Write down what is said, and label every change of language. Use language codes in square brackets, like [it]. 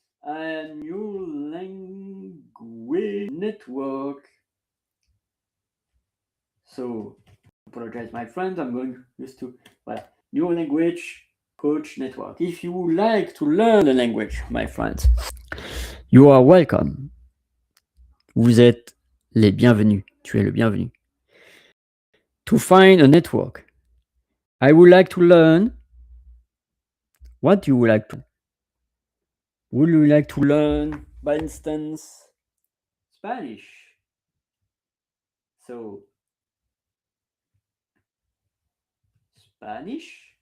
[en] A new language network. So apologize, my friends. I'm going just to new language coach network. If you would like to learn a language, my friends, you are welcome. [fr] Vous êtes les bienvenus. Tu es le bienvenu. [en] To find a network, I would like to learn. What you would like to? Would you like to learn, by instance, Spanish? So, Spanish.